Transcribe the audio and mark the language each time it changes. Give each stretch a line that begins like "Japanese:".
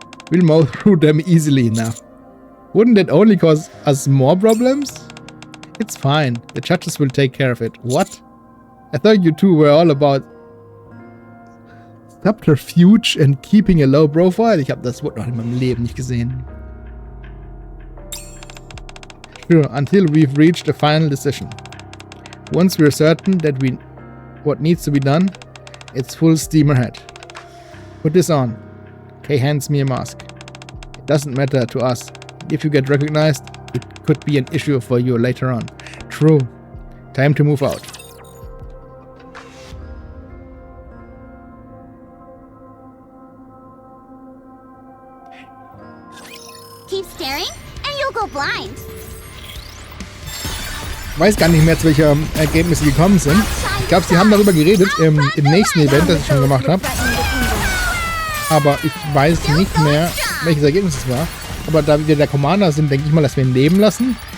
English: We'll mow through them easily enough. Wouldn't that only cause us more problems? It's fine. The judges will take care of it. What? I thought you two were all about subterfuge and keeping a low profile.
German: Ich habe das Wort noch in meinem Leben nicht gesehen.
English: Sure, until we've reached a final decision. Once we're certain that what needs to be done, it's full steam ahead. Put this on. Kay hands me a mask. It doesn't matter to us. If you get recognized, it could be an issue for you later on. True. Time to move out. Keep staring and you'll go blind.
German: Ich weiß gar nicht mehr, zu welchem Ergebnis sie gekommen sind. Ich glaube, sie haben darüber geredet im nächsten Event, das ich schon gemacht habe. Aber ich weiß nicht mehr, welches Ergebnis es war. Aber da wir der Commander sind, denke ich mal, dass wir ihn leben lassen.